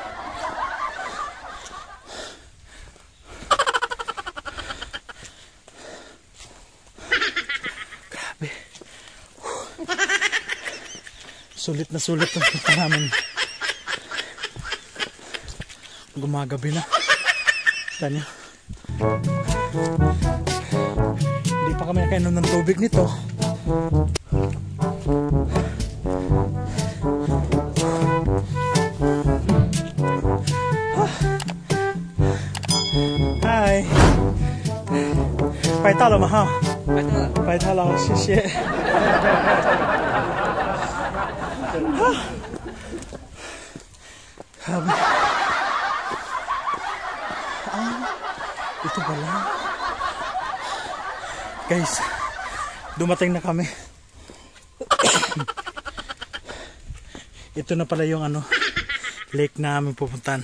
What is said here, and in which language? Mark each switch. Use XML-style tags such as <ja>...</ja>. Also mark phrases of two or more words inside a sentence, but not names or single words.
<tl>Grabe. Sulit na sulit ang punta namin. Gumagabi na. Tanya. Hindi pa kami nakainom ng tubig nito. Hi.</tl> <zh>拍到了吗哈？拍到了，谢谢。</zh> <tl>Ito pala. Guys, dumating na kami. Ito na pala yung ano, lake na aming pupuntahan.</tl>